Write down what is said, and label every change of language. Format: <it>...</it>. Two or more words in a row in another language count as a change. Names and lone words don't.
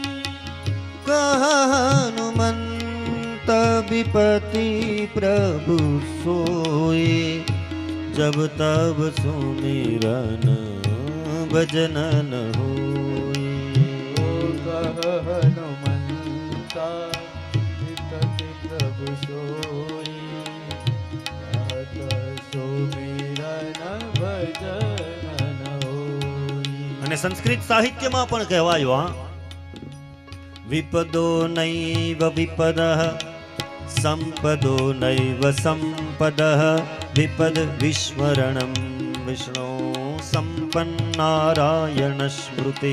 <awa>कह हनुमंत विपति प्रभु सोई जब तब सुमिरन भजन न होई. कह हनुमंता विपति प्रभु सोई</awa> <gu>અને સંસ્કૃત સાહિત્યમાં પણ કહેવાયું, હા,</gu> <sa>विपदो नैव विपदः संपदो नैव संपदः विपद विस्मरणम विष्णु संपन्नारायण स्मृति.</sa>